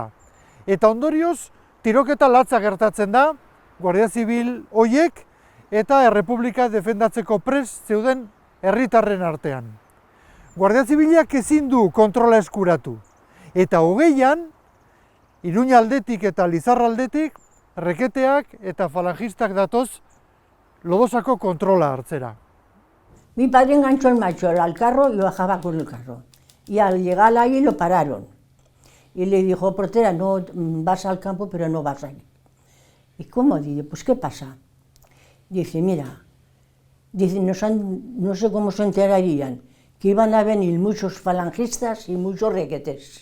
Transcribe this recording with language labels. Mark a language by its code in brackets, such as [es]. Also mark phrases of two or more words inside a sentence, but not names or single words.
[eu] Eta ondorioz, tiroketa latza gertatzen da, Guardia Zibil hoiek eta Errepublika defendatzeko prest zeuden herritarren artean. Guardia Zibilak ezin du kontrola eskuratu. Eta 20an, Iruña aldetik eta Lizarra aldetik, reketeak eta falangistak datoz Lodosako kontrola hartzera. [es] Mi padre enganchó el macho al carro y bajaba con el carro. Y al llegar ahí lo pararon. Y le dijo, portera, no vas al campo, pero no vas ahí. ¿Y cómo? Dice, pues ¿qué pasa? Dice, mira, dice, no sé cómo se enterarían, que iban a venir muchos falangistas y muchos requetes.